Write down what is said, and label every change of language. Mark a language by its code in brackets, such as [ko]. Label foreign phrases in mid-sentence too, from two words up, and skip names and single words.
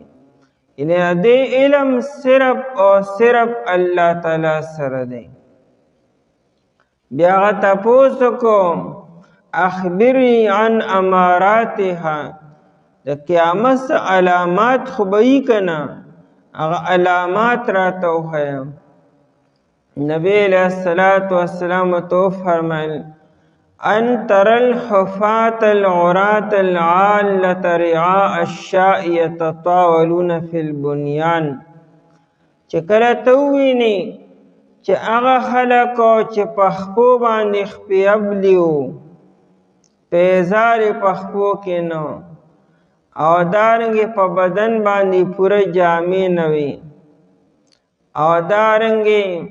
[ps] یعنی دې علم صرف او صرف الله تعالی سره دی. بیا هغه تپوس کو [ar] اخبرني عن اماراتها، [ps] د قیامت علامات خو به یې که نه، هغه علامات راته وښیه. نبی [ar] علیہ الصلوۃ والسلام [ps] تو فرمایل [ar] ان تر الحفاة العراة العالة رعاء الشاء يتطاولون في البنيان، [ps] چې کله ته ووینې چې هغه خلکو چې په خپو باندې خپې ابلي وو، پیزار یې په خپو کې نه او دارنګې په بدن باندې پوره جامې نه وي، او دارنګې